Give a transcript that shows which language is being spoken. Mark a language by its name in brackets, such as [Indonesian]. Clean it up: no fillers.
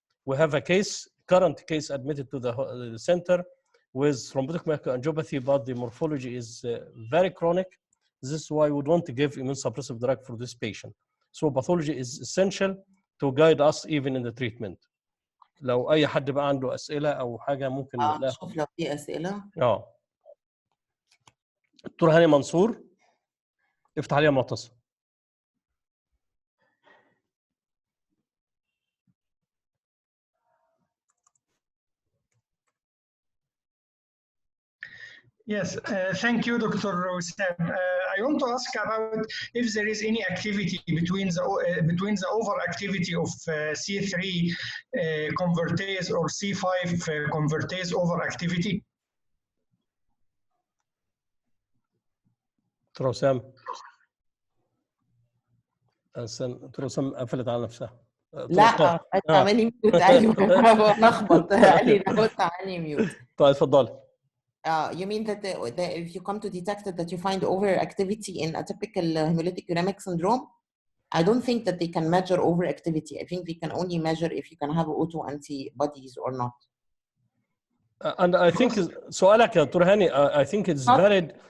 [English] We have a case, current case admitted to the center with thrombotic microangiopathy, but the morphology is very chronic. This is why we don't give immune suppressive drug for this patient. So pathology is essential to guide us even in the treatment. [Arabic] لو أي حد بقى عنده أسئلة أو حاجة ممكن شوف لو في أسئلة. دكتور هاني منصور افتح عليها معتصم. [English] Yes, thank you, Dr. Wesam. I want to ask about if there is any activity between the overactivity of C3 convertase or C5 convertase overactivity. [Arabic] دكتور وسام. دكتور وسام قفلت على نفسها. لا اعملي ميوت. ايوه لخبط قال لي نحط عني ميوت. طيب اتفضلي. [English] You mean that if you come to detect it, that you find overactivity in atypical hemolytic uremic syndrome? I don't think that they can measure overactivity. I think they can only measure if you can have autoantibodies or not. And I think [Arabic] سؤالك يا دكتور هاني, [English] I think it's valid.